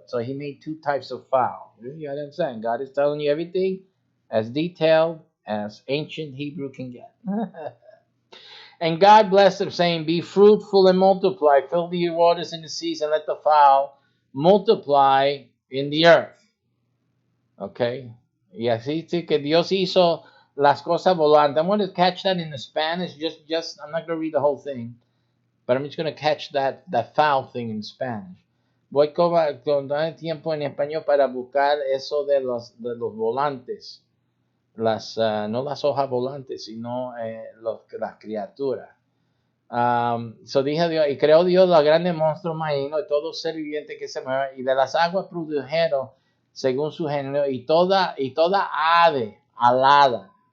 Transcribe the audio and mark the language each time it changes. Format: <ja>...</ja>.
<en>So He made two types of fowl. You understand? God is telling you everything as detailed as ancient Hebrew can get. And God blessed them, saying, "Be fruitful and multiply, fill the waters in the seas, and let the fowl multiply in the earth." Okay?</en> <es>Y así sí que Dios hizo las cosas volantes.</es> <en>I'm going to catch that in the Spanish. I'm not going to read the whole thing, but I'm just going to catch that foul thing in Spanish.</en> <es>Voy con dar tiempo en español para buscar eso de los volantes. No las hojas volantes, sino las criaturas. So dije Dios, y creó Dios los grandes monstruos marinos, y todo ser viviente que se mueva, y de las aguas produjeron según su género, y toda ave alada.</es>